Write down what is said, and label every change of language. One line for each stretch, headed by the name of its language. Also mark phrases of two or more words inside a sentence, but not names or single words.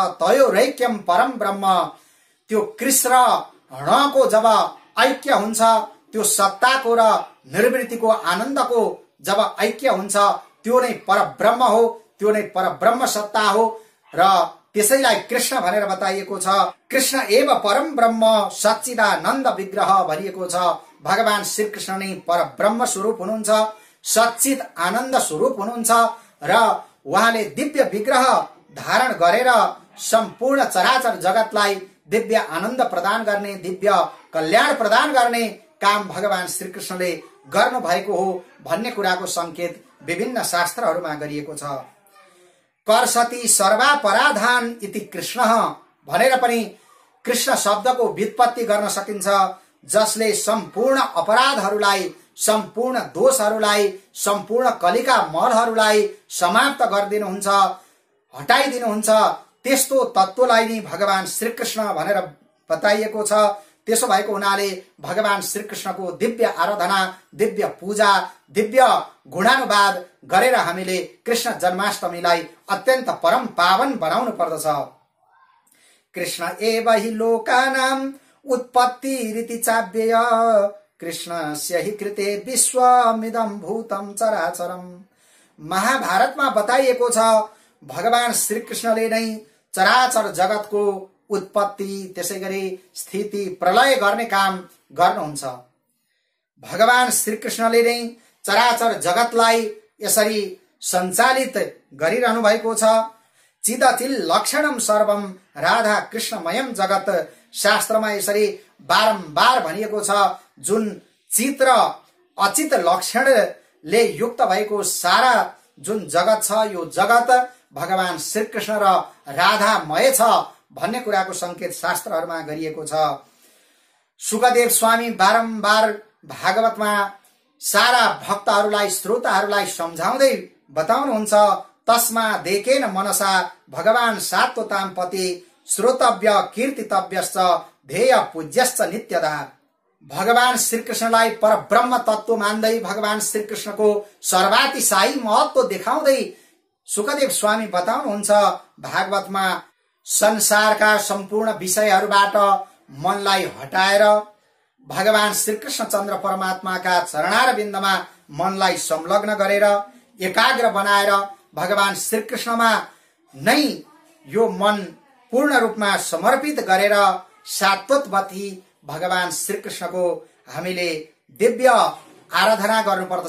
Sanskrit: तयोरैक्यम परम ब्रह्म,
Nepali: त्यो कृष्ण र णको जब ऐक्य हुन्छ, त्यो सत्ताको र निर्वृत्तिको आनन्दको जब ऐक्य हुन्छ, त्यो नै परब्रह्म हो, त्यो नै परब्रह्म सत्ता हो र त्यसैलाई कृष्ण भनेर बताइएको छ।
Sanskrit: कृष्ण एव परम ब्रह्म सच्चिदानन्द विग्रह
Nepali: भनिएको छ। भगवान श्रीकृष्ण नै परब्रह्म स्वरूप हुनुहुन्छ, सच्चिद आनन्द स्वरूप हुनुहुन्छ र उहाँले दिव्य विग्रह धारण गरेर सम्पूर्ण चराचर जगतलाई दिव्य आनन्द प्रदान गर्ने, दिव्य कल्याण प्रदान गर्ने काम भगवान श्रीकृष्णले गर्नु भएको हो भन्ने कुराको संकेत विभिन्न शास्त्रहरूमा गरिएको छ।
Sanskrit: कर्षति सर्वा पराधान इति कृष्ण
Nepali: भनेर पनि कृष्ण शब्दको व्युत्पत्ति गर्न सकिन्छ, जसले सम्पूर्ण अपराधहरूलाई, सम्पूर्ण दोषहरूलाई, सम्पूर्ण कलिका मलहरूलाई समाप्त गरिदिनुहुन्छ, हटाइदिनुहुन्छ। त्यस्तो तत्त्वलाई नै भगवान श्रीकृष्ण भनेर बताइएको छ। त्यसो भएको हुनाले भगवान श्रीकृष्णको दिव्य आराधना, दिव्य पूजा, दिव्य गुणानुवाद गरेर हामीले कृष्ण जन्माष्टमीलाई अत्यन्त परम पावन बनाउनु पर्दछ।
Sanskrit: कृष्ण एव हि लोकानां उत्पत्तिरिति चाव्यय, कृष्णस्य हि कृते विश्वमिदं भूतं चराचरम्।
Nepali: महाभारतमा बताइएको छ भगवान श्रीकृष्णले नै चराचर जगतको उत्पत्ति, त्यसैगरी स्थिति, प्रलय गर्ने काम गर्नुहुन्छ। भगवान श्रीकृष्णले नै चराचर जगतलाई यसरी सञ्चालित गरिरहनु भएको छ।
Sanskrit: चिदचिल लक्षणम सर्वम राधा कृष्णमयम जगत,
Nepali: शास्त्रमा यसरी बारम्बार भनिएको छ। जुन चित्र अचित लक्षणले युक्त भएको सारा जुन जगत छ, यो जगत भगवान श्रीकृष्ण र राधामय छ भन्ने कुराको संकेत शास्त्रहरूमा गरिएको छ। सुखदेव स्वामी बारम्बार भागवतमा सारा भक्तहरूलाई, श्रोताहरूलाई सम्झाउँदै बताउनुहुन्छ,
Sanskrit: तस्मा देखेन मनसा भगवान सात्वताम पति, श्रोतव्य कीर्तितव्यश्च ध्येय पूज्यश्च नित्यदा।
Nepali: भगवान श्रीकृष्णलाई परब्रह्म तत्त्व मान्दै, भगवान श्रीकृष्णको सर्वातिशायी महत्व देखाउँदै सुखदेव स्वामी बताउनुहुन्छ भागवतमा, संसारका सम्पूर्ण विषयहरूबाट मनलाई हटाएर भगवान श्रीकृष्ण चन्द्र परमात्माका चरणारविन्दमा मनलाई संलग्न गरेर एकाग्र बनाएर भगवान श्रीकृष्णमा नै यो मन पूर्ण रूपमा समर्पित गरेर सात्वतवती भगवान श्रीकृष्णको हामीले दिव्य आराधना गर्नुपर्दछ।